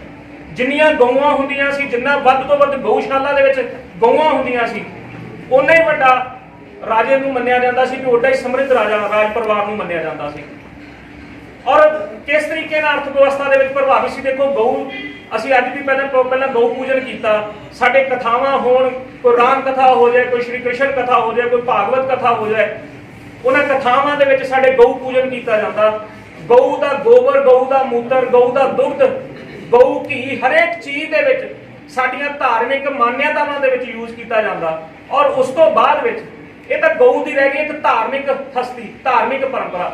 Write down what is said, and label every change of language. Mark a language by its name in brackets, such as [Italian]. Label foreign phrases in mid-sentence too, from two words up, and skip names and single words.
[Punjabi] ਜਿੰਨੀਆਂ ਗਊਆਂ ਹੁੰਦੀਆਂ ਸੀ, ਜਿੰਨਾ ਵੱਧ ਤੋਂ ਵੱਧ ਗਊਸ਼ਾਲਾ ਦੇ ਵਿੱਚ ਗਊਆਂ ਹੁੰਦੀਆਂ ਸੀ, ਉੱਨਾ ਹੀ ਵੱਡਾ ਰਾਜੇ ਨੂੰ ਮੰਨਿਆ ਜਾਂਦਾ ਸੀ, ਕਿ ਉੱਡਾ ਹੀ ਸਮਰਿੱਧ ਰਾਜਾ ਰਾਜ ਪਰਿਵਾਰ ਨੂੰ ਮੰਨਿਆ ਜਾਂਦਾ ਸੀ। ਔਰ ਕਿਸ ਤਰੀਕੇ ਨਾਲ ਅਰਥ ਵਿਵਸਥਾ ਦੇ ਵਿੱਚ ਪ੍ਰਭਾਵਿਤ ਸੀ। ਦੇਖੋ ਗਊ ਅਸੀਂ ਅੱਜ ਭੀ ਪਹਿਲਾ ਗਊ ਪੂਜਨ ਕੀਤਾ, ਸਾਡੇ ਕਥਾਵਾਂ ਹੋਣ, ਕੋਈ ਰਾਮ ਕਥਾ ਹੋ ਜਾਏ, ਕੋਈ ਸ੍ਰੀ ਕ੍ਰਿਸ਼ਨ ਕਥਾ ਹੋ ਜਾਏ, ਕੋਈ ਭਾਗਵਤ ਕਥਾ ਹੋ ਜਾਏ, ਉਹਨਾਂ ਕਥਾਵਾਂ ਦੇ ਵਿੱਚ ਸਾਡੇ ਗਊ ਪੂਜਨ ਕੀਤਾ ਜਾਂਦਾ। ਗਊ ਦਾ ਗੋਬਰ, ਗਊ ਦਾ ਮੂਤਰ, ਗਊ ਦਾ ਦੁੱਧ, ਗਊ ਘੀ ਹਰੇਕ ਚੀਜ਼ ਦੇ ਵਿੱਚ ਸਾਡੀਆਂ ਧਾਰਮਿਕ ਮਾਨਿਅਤਾਵਾਂ ਦੇ ਵਿੱਚ ਯੂਜ਼ ਕੀਤਾ ਜਾਂਦਾ। ਔਰ ਉਸ ਤੋਂ ਬਾਅਦ ਵਿੱਚ ਇਹ ਤਾਂ ਗਊ ਦੀ ਰਹਿ ਗਈ ਇੱਕ ਧਾਰਮਿਕ ਹਸਤੀ, ਧਾਰਮਿਕ ਪਰੰਪਰਾ।